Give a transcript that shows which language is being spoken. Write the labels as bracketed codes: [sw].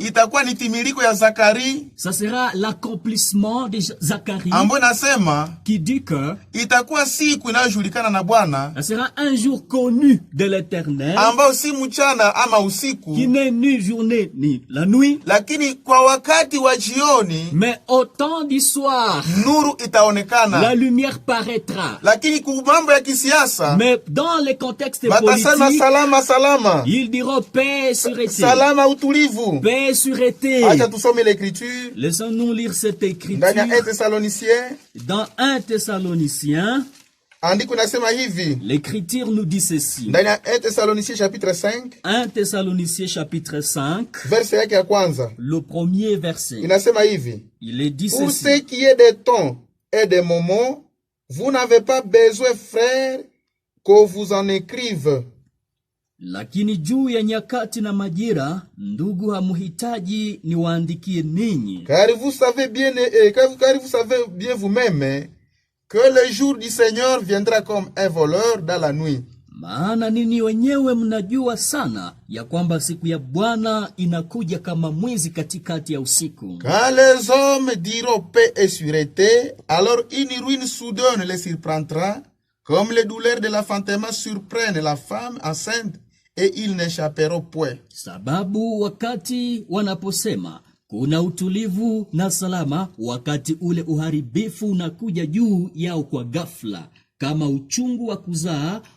[sw] Itakuwa ni timiliko ya Zakari. [fr] Ça sera l'accomplissement de Zacharie. [sw] Ambo nasema. [fr] Qui dit que [sw] itakuwa siku inayojulikana na Bwana. [fr] Ça sera un jour connu de l'Éternel. [sw] Ambao si mchana ama usiku. [fr] Qui n'est ni journée ni la nuit. [sw] Lakini kwa wakati wa jioni. [fr] Mais au temps du soir. [sw] Nuru itaonekana. [fr] La lumière paraîtra. [sw] Lakini kwa mambo ya kisiasa. [fr] Mais dans les contextes politiques. [sw] Salama salama. [fr] Ils diront paix sûreté. [sw] Salama utulivu. [fr] Paix sûreté. [sw] Acha tusome l'écriture. [fr] Laissons-nous lire cette écriture. Dans 1 Thessaloniciens. Dans 1 Thessaloniciens. [sw] Andiko nasema hivi. [fr] L'écriture nous dit ceci. Dans 1 Thessaloniciens chapitre 5. 1 Thessaloniciens chapitre 5. [sw] Verset yake ya kwanza. [fr] Le premier verset. [sw] Inasema hivi. [fr] Il est dit pour ceci. Pour ce qui est des temps et des moments, vous n'avez pas besoin, frères, qu'on vous en écrive. [sw] Lakini juu ya nyakati na majira, ndugu hamuhitaji niwaandikie ninyi. [fr] Car vous savez bien vous-même que le jour du Seigneur viendra comme un voleur dans la nuit. [sw] Maana nini wenyewe mnajua sana ya kwamba siku ya Bwana inakuja kama mwizi katikati ya usiku. [fr] Quand les hommes diront paix et sûreté, alors une ruine soudaine les surprendra, comme les douleurs de l'enfantement surprennent la femme enceinte, et ils n'échapperont point. [sw] Sababu wakati wanaposema kuna utulivu na salama, wakati ule uharibifu unakuja juu yao kwa ghafla, kama uchungu wa kuzaa